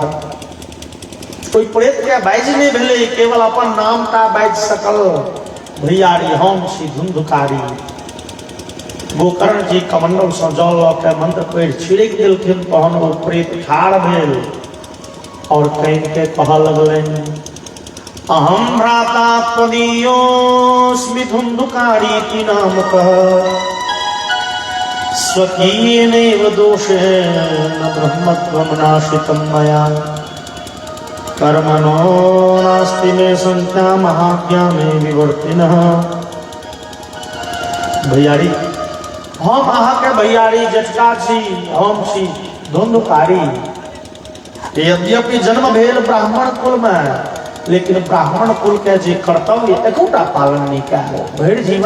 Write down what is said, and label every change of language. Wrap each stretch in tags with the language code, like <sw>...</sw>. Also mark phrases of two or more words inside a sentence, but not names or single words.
<mai>कोई प्रेत के बाजि नहीं भेले, केवल अपन नाम टा बाजि सकल। भैयारी हम छी धुंधुकारी। गोकर्ण जी कमंडल से जल लऽ के मंत्र पढ़ि छिड़क देलखिन, तहन ओ प्रेत ठाढ़ भेल और कहि के कहऽ लगलनि</mai> <sa>अहम भ्राता त्वदीयोऽस्मि धुंधुकारी नामकः स्वकीयेनैव दोषेण ब्रह्मत्वं नाशितं मया कर्मणो नास्ति मे संख्या महाज्ञाने विवर्तिनः।</sa> <mai>भैयारी हम अहाँ के भैयारी जटका छी, हम छी धुंधुकारी। यद्यपि जन्म भेल ब्राह्मण कुल में, लेकिन ब्राह्मण कुल के जे कर्तव्य एकोटा पालन नहीं कयल।</mai>